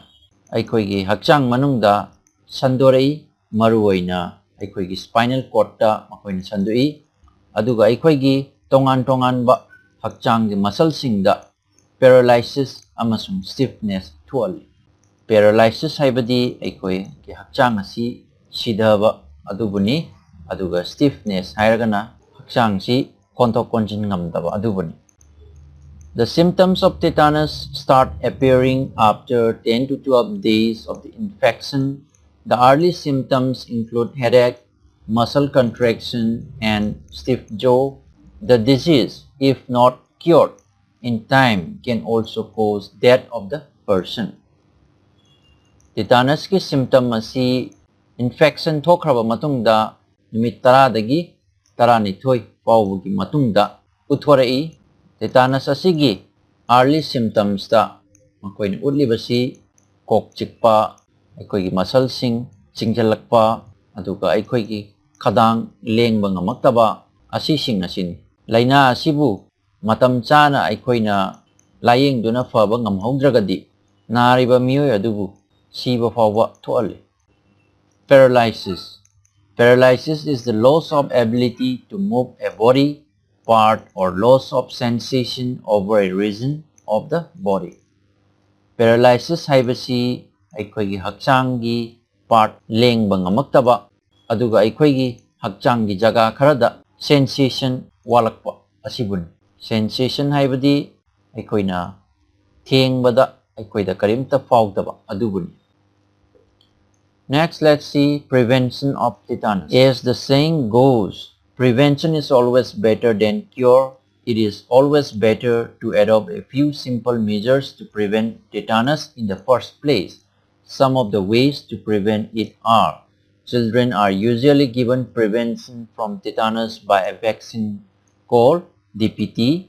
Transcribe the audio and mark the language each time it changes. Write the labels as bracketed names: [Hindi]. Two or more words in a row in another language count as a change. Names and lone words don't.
[Manipuri] ꯑꯩꯈꯣꯏꯒꯤ ꯍꯛꯆꯥꯡ ꯃꯅꯨꯡꯗ ꯁꯟꯗꯣꯔꯛꯏ ꯃꯔꯨꯑꯣꯏꯅ ꯑꯩꯈꯣꯏꯒꯤ [English] spinal cord [Manipuri] ꯃꯈꯣꯏꯅ ꯁꯟꯗꯣꯛꯏ ꯑꯗꯨꯒ ꯑꯩꯈꯣꯏꯒꯤ ꯇꯣꯉꯥꯟ ꯇꯣꯉꯥꯟꯕ ꯍꯛꯆꯥꯡꯒꯤ ꯃꯁꯜꯁꯤꯡꯗ paralysis amasung stiffness thoali paralysis haibadi aikoi ki hakchang asi sidhaba adubuni aduga stiffness hairagana hakchang si kontok konjin ngamdaba adubuni. [English] The symptoms of tetanus start appearing after 10 to 12 days of the infection. The early symptoms include headache, muscle contraction, and stiff jaw. The disease, if not cured in time, can also cause death of the person. [Manipuri] Tetanus ki symptom asi infection thokraba matungda numit 10 dagi 12 fawgi matungda uthorai. Tetanus asigi [English] early symptoms [Manipuri] da makoina utlibasi kok chikpa aikoigi muscle sing chingjalakpa aduga aikoigi khadang lengba ngamaktaba asising asin laina asibu matam chana aikoina layeng duna faba ngamhaudragadi nariba miyoi adubu siba fawa thoale. [English] Paralysis. Paralysis is the loss of ability to move a body part or loss of sensation over a region of the body. [Manipuri] Paralysis haibasi aikoigi hakchangi part lengba ngamaktaba aduga aikoigi hakchangi jaga kharada sensation walakpa asibun. Sensation haibadi aikoina thengbada aikoida karimta fawdaba adubuni. [English] Next, let's see prevention of tetanus. As the saying goes, Prevention is always better than cure. It is always better to adopt a few simple measures to prevent tetanus in the first place. Some of the ways to prevent it are: children are usually given prevention from tetanus by a vaccine called DPT.